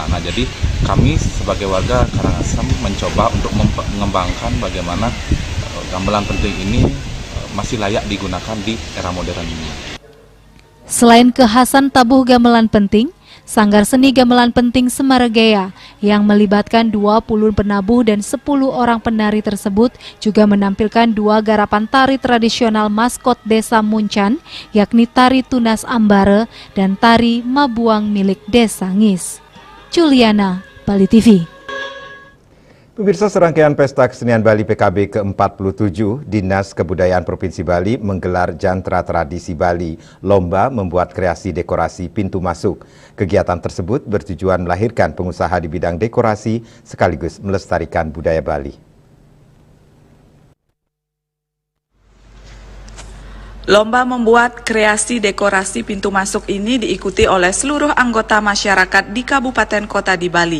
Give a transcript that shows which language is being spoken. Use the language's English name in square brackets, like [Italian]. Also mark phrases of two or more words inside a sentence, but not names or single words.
[Indonesian] Nah, jadi kami sebagai warga Karangasem mencoba untuk mengembangkan bagaimana gamelan penting ini masih layak digunakan di era modern ini. Selain kekhasan tabuh gamelan penting, Sanggar Seni Gamelan Penting Semaregea yang melibatkan 20 penabuh dan 10 orang penari tersebut juga menampilkan 2 garapan tari tradisional maskot Desa Muncan, yakni tari Tunas Ambare dan tari Mabuang milik Desa Ngis. Juliana, Bali TV. Pemirsa, serangkaian Pesta Kesenian Bali PKB ke-47, Dinas Kebudayaan Provinsi Bali menggelar Jantra Tradisi Bali, lomba membuat kreasi dekorasi pintu masuk. Kegiatan tersebut bertujuan melahirkan pengusaha di bidang dekorasi sekaligus melestarikan budaya Bali. Lomba membuat kreasi dekorasi pintu masuk ini diikuti oleh seluruh anggota masyarakat di kabupaten kota di Bali.